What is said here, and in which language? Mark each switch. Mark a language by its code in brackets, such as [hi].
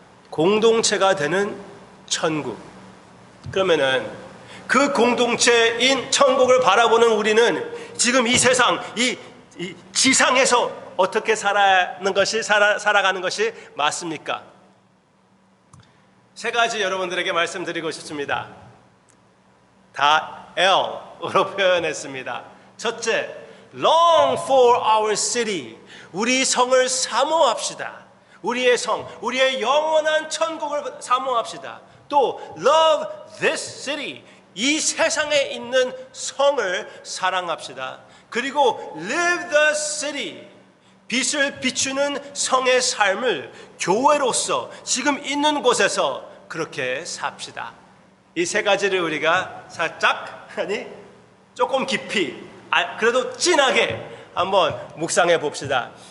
[ko] 공동체가 되는 천국. 그러면은 그 공동체인 천국을 바라보는 우리는 지금 이 세상, 이 지상에서 어떻게 살아가는 것이 맞습니까? 세 가지 여러분들에게 말씀드리고 싶습니다. 다 L으로 표현했습니다. 첫째, [en] long for our city. [ko] 우리 성을 사모합시다. 우리의 성, 우리의 영원한 천국을 사모합시다. 또 [en] love this city. [ko] 이 세상에 있는 성을 사랑합시다. 그리고 [en] live the city. [ko] 빛을 비추는 성의 삶을 교회로서 지금 있는 곳에서 그렇게 삽시다. 이 세 가지를 우리가 살짝, 조금 깊이, 그래도 진하게 한번 묵상해 봅시다.